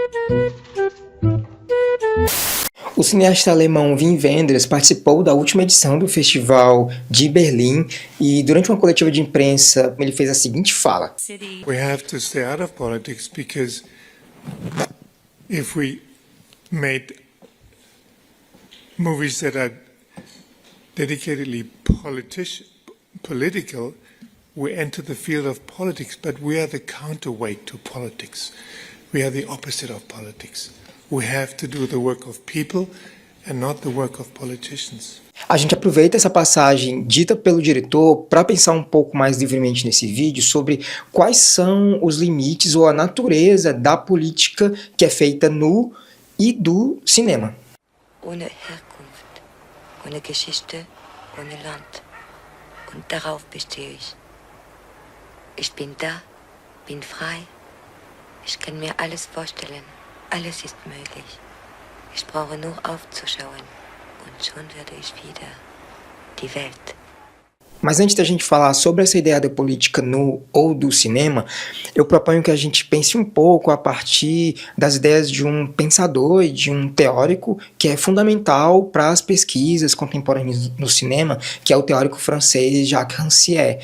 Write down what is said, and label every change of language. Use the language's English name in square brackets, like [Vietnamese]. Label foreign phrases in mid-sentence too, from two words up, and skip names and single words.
[Portuguese] O cineasta alemão Wim Wenders participou da última edição do Festival de Berlim e, durante uma coletiva de imprensa, ele fez a seguinte fala: [English] We have to stay out of politics because if we made movies that are dedicatedly political, we enter the field of politics, but we are the counterweight to politics. We are the opposite of politics. We have to do the work of people and not the work of politicians. [Portuguese] A gente aproveita essa passagem dita pelo diretor para pensar um pouco mais livremente nesse vídeo sobre quais são os limites ou a natureza da política que é feita no e do cinema. [German] Ohne Herkunft, ohne Geschichte, ohne Land. Und darauf bestehe ich. Ich bin da, bin frei. Ich kann mir alles vorstellen. Alles ist möglich. Ich brauche nur aufzuschauen und schon werde ich wieder die Welt. [Portuguese] Mas antes da gente falar sobre essa ideia da política no ou do cinema, eu proponho que a gente pense um pouco a partir das ideias de um pensador e de um teórico que é fundamental para as pesquisas contemporâneas no cinema, que é o teórico francês Jacques Rancière.